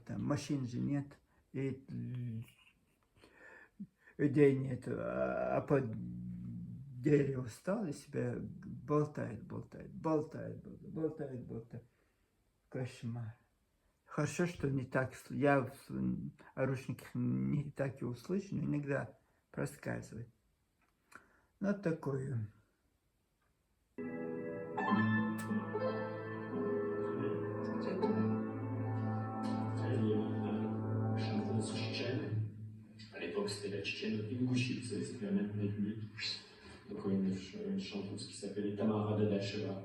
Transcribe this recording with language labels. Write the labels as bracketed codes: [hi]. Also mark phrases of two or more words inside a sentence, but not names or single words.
[ru] Там машин же нет, и людей нет, а под дерево встал и себя болтает, болтает, болтает, болтает, болтает, болтает. Кошмар. Хорошо, что не так, я в наручниках не так и услышу, но иногда проскальзывает. Ну, такое. [fr] Chanteuse tchétchène. À l'époque, c'était la tchétchène Ingouchitsa, c'était la même ethnie. Donc, une chanteuse qui s'appelait Tamara Dadacheva.